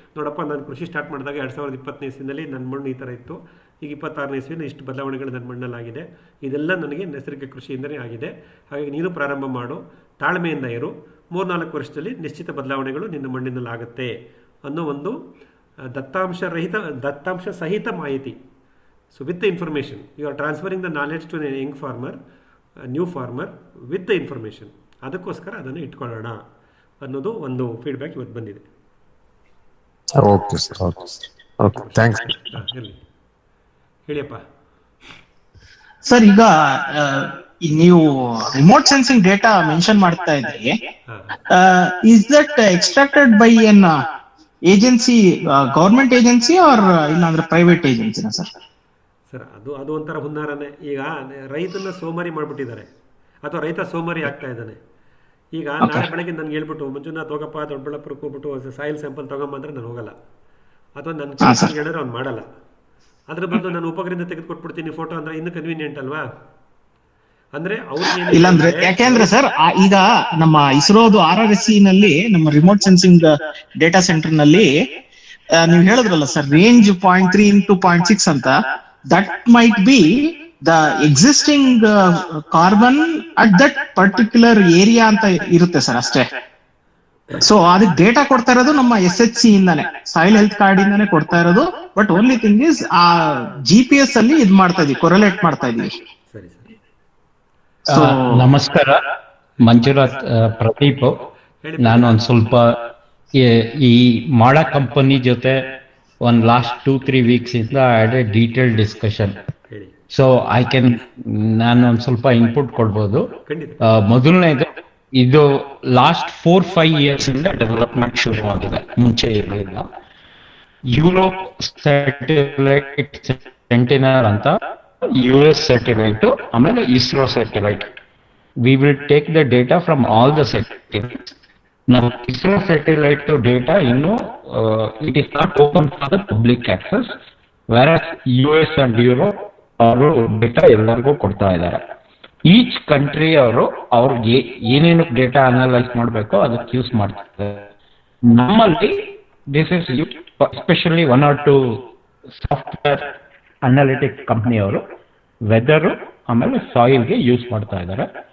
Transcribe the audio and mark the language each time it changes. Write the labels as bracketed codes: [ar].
[kn] ನೋಡಪ್ಪ, ನಾನು ಕೃಷಿ ಸ್ಟಾರ್ಟ್ ಮಾಡಿದಾಗ 2020ನೇ ಇಸ್ವಿನಲ್ಲಿ ನನ್ನ ಮಣ್ಣು ಈ ಥರ ಇತ್ತು, ಈಗ 26ನೇ ಇಸ್ವಿನ ಇಷ್ಟು ಬದಲಾವಣೆಗಳು ನನ್ನ ಮಣ್ಣಲ್ಲಾಗಿದೆ, ಇದೆಲ್ಲ ನನಗೆ ನೈಸರ್ಗಿಕ ಕೃಷಿಯಿಂದಲೇ ಆಗಿದೆ. ಹಾಗಾಗಿ ನೀನು ಪ್ರಾರಂಭ ಮಾಡು, ತಾಳ್ಮೆಯಿಂದ ಇರು, 3-4 ವರ್ಷದಲ್ಲಿ ನಿಶ್ಚಿತ ಬದಲಾವಣೆಗಳು ನಿನ್ನ ಮಣ್ಣಿನಲ್ಲಿ ಆಗುತ್ತೆ ಅನ್ನೋ ಒಂದು ದತ್ತಾಂಶ ಸಹಿತ ಮಾಹಿತಿ. [en] So with the information, you are transferring the knowledge to a young farmer, a new farmer with the information. [kn] ಅದಕ್ಕೋಸ್ಕರ ಅದನ್ನು ಇಟ್ಕೊಳ್ಳೋಣ ಅನ್ನೋದು ಒಂದು ಫೀಡ್ಬ್ಯಾಕ್ ಇವತ್ತು ಬಂದಿದೆ. Okay sir. Okay, thanks. ಹೇಳಿಯಪ್ಪ sir. ಈಗ ನೀವು ರಿಮೋಟ್ ಸೆನ್ಸಿಂಗ್ ಡೇಟಾ ಮೆನ್ಷನ್ ಮಾಡ್ತಾ ಇದ್ರಿ. [en] is that extracted by an agency, government agency or [kn] ಇಲ್ಲಾಂದ್ರೆ [en] Private ಏಜೆನ್ಸಿನಾ sir? [kn] ಸರ್, ಅದು ಒಂಥರ ಹುನ್ನಾರನೇ. ಈಗ ರೈತನ ಸೋಮಾರಿ ಮಾಡಿಬಿಟ್ಟಿದ್ದಾರೆ, ಅಥವಾ ರೈತ ಸೋಮಾರಿ ಆಗ್ತಾ ಇದ್ದಾನೆ. ಈಗ ನಾಳೆ ಬೆಳಗ್ಗೆ ನನಗೆ ಹೇಳ್ಬಿಟ್ಟು, ಮಂಜುನಾಥ್ ಹೋಗಪ್ಪ ದೊಡ್ಡಬಳ್ಳಾಪುರಕ್ಕೆ ಹೋಗ್ಬಿಟ್ಟು ಸಾಯಿಲ್ ಸ್ಯಾಂಪಲ್ ತೊಗೊಂಬಂದ್ರೆ ನಾನು ಹೋಗಲ್ಲ, ಅಥವಾ ನನ್ನ ಹೇಳಿದ್ರೆ ಅವ್ನು ಮಾಡಲ್ಲ. ಅದ್ರ ಬದಲು ನಾನು ಉಪಗ್ರಹದಿಂದ ತೆಗೆದುಕೊಟ್ಬಿಡ್ತೀನಿ ಫೋಟೋ ಅಂದ್ರೆ ಇನ್ನೂ ಕನ್ವೀನಿಯಂಟ್ ಅಲ್ವಾ? ಅಂದ್ರೆ ಇಲ್ಲಾಂದ್ರೆ ಯಾಕೆಂದ್ರೆ ಸರ್, ಈಗ ನಮ್ಮ ಇಸ್ರೋದು RRSC ನಲ್ಲಿ ನಮ್ಮ ರಿಮೋಟ್ ಸೆನ್ಸಿಂಗ್ ಡೇಟಾ ಸೆಂಟರ್ ನಲ್ಲಿ ನೀವು ಹೇಳಿದ್ರಲ್ಲ ಸರ್, ರೇಂಜ್ 0.3 into 0.6 ಅಂತ. [en] That might be the existing carbon at that particular area [kn] ಅಂತ ಇರುತ್ತೆ ಸರ್, ಅಷ್ಟೇ. ಸೊ ಅದಕ್ಕೆ ಡೇಟಾ ಕೊಡ್ತಾ ಇರೋದು ನಮ್ಮ SHC ಇಂದಾನೆ, ಸಾಯಿಲ್ ಹೆಲ್ತ್ ಕಾರ್ಡ್ ಇಂದಾನೆ ಕೊಡ್ತಾ ಇರೋದು. [en] but only thing is [kn] ಆ GPS ಅಲ್ಲಿ ಇದು ಮಾಡ್ತಾ ಇದೀವಿ, ಕೊರಲೇಟ್ ಮಾಡ್ತಾ ಇದೀವಿ. ನಮಸ್ಕಾರ, ಮಂಜುನಾಥ್, ಪ್ರದೀಪ್. ನಾನು ಒಂದ್ ಸ್ವಲ್ಪ ಈ ಮಾಡ ಕಂಪನಿ ಜೊತೆ ಒಂದು ಲಾಸ್ಟ್ 2-3 weeks ಇಂದ [en] I detail discussion. [kn] ಸೊ ನಾನು ಒಂದ್ ಸ್ವಲ್ಪ ಇನ್ಪುಟ್ ಕೊಡ್ಬೋದು. ಮೊದಲನೇದು, ಇದು ಲಾಸ್ಟ್ 4-5 years ಇಂದ ಡೆವಲಪ್ಮೆಂಟ್ ಶುರುವಾಗಿದೆ, ಮುಂಚೆ ಇರಲಿಲ್ಲ. ಯುರೋಪ್ ಸ್ಯಾಟಲೈಟ್ ಸೆಂಟಿನಲ್ ಅಂತ US ಸ್ಯಾಟಲೈಟ್, ಆಮೇಲೆ ISRO satellite. [en] We will take the data from all the satellites. Now, ISRO satellite data, it is not open for the public access, whereas US and Europe [kn] ಅವರು data ಎಲ್ಲರಿಗೂ ಕೊಡ್ತಾ ಇದ್ದಾರೆ. Each country ಅವರು ಅವ್ರಿಗೆ ಏನೇನು data analyse ಮಾಡಬೇಕೋ ಅದಕ್ಕೆ use ಮಾಡ್ತಾರೆ. ನಮ್ಮಲ್ಲಿ [en] this is especially [kn] 1 or 2 software analytics ಕಂಪ್ನಿಯವರು weather ಆಮೇಲೆ ಸಾಯಿಲ್ಗೆ ಯೂಸ್ ಮಾಡ್ತಾ ಇದ್ದಾರೆ.